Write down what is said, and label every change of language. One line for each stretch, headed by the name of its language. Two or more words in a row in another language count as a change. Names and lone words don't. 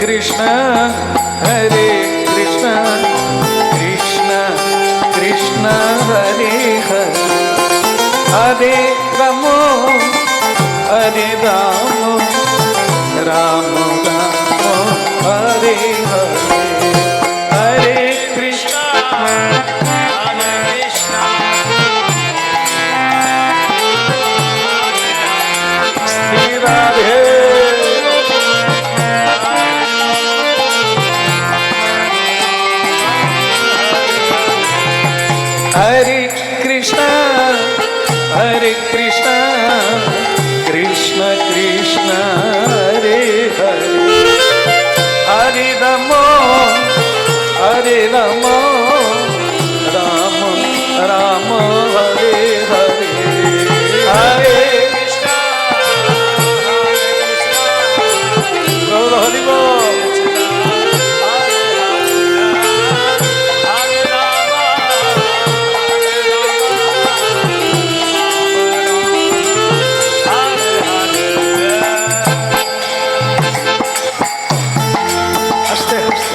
Sanskrit: কৃষ্ণ হরে কৃষ্ণ কৃষ্ণ কৃষ্ণ হরে হরে হরে রাম হরে রাম রাম রাম হরে হরে হরে কৃষ্ণ Hare Krishna, শ্রী রাধে হরে কৃষ্ণ হরে কৃষ্ণ কৃষ্ণ কৃষ্ণ হরে হরে হরে রাম রাম রাম হরে হরে হরে Krishna, Hare Krishna,
Bangla: গৌর হরি বল।
Sanskrit: Hare Rama, Hare Hare.
Bangla: আস্তে আস্তে।